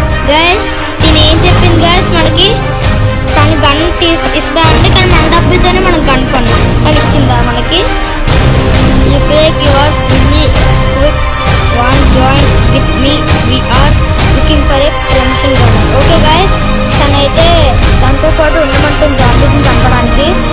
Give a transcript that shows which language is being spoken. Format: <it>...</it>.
<te>Guys నేను ఏం చెప్పింది guys, మనకి తను గన్ ఇస్తా అంటే, కానీ మన డబ్బుతోనే మనం గన్ కొన్నాం, కానీ ఇచ్చిందా మనకి?</te> <en>You take your fully equipped one, join with me, we are looking for a promotion gunner.</en> <te>Okay guys, తనైతే దాంతో పాటు ఉండమంటుంది జాంబీస్ని చంపడానికి.</te>